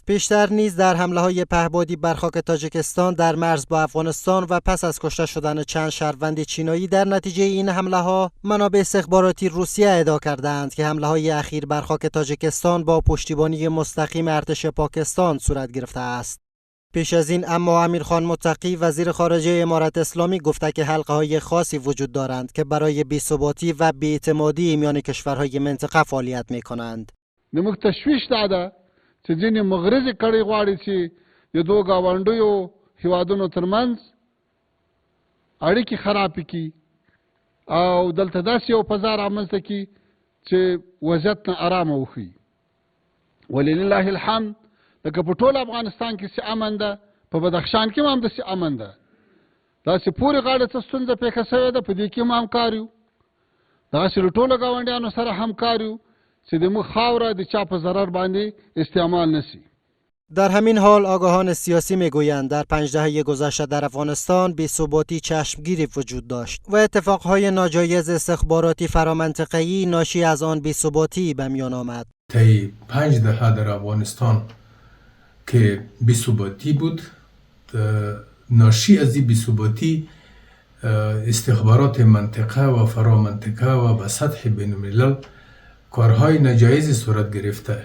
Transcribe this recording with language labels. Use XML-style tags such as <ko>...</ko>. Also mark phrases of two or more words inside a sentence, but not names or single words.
<fa>پیشتر نیز در حمله‌های پهپادی بر خاک تاجیکستان در مرز با افغانستان و پس از کشته شدن چند شهروند چینایی در نتیجه این حمله ها، منابع استخباراتی روسیه ادعا کردند که حمله های اخیر بر خاک تاجیکستان با پشتیبانی مستقیم ارتش پاکستان صورت گرفته است. پیش از این اما امیرخان متقی وزیر خارجه امارت اسلامی گفته که حلقه های خاصی وجود دارند که برای بی‌ثباتی و بی‌اعتمادی میان کشورهای منطقه فعالیت می کنند.</fa> <ps>نموږ تشویش ده چې ځینې مغرضې کړۍ غواړي چې د دوه ګاونډیو هیوادونو ترمنځ اړیکې خراب کړي او دلته داسې یو فضا رامنځته کړي چې وضعیت نه ارامه وښیي. ولله الحمد لکه په ټول افغانستان کې چې امن ده، په بدخشان کې هم داسې امن ده. داسې پورې غاړه څه ستونزه پیښه شوې ده، په دې کې هم همکار یو. داسې له ټولو ګاونډیانو سره همکار یو چې زموږ خاوره د چا په ضرر باندې استعمال نشي.</ps> <fa>در همین حال آگاهان سیاسی میگویند در 5 دهه گذشته در افغانستان بی‌ثباتی چشمگیری وجود داشت و اتفاقهای ناجایز استخباراتی فرامنطقه‌ای ناشی از آن بی‌ثباتی به میان آمد. طی 5 دهه در افغانستان که بی‌ثباتی بود، ناشی از این بی‌ثباتی استخبارات منطقه و فرامنطقه و به سطح بین الملل کارهای ناجایز صورت گرفته.</fa>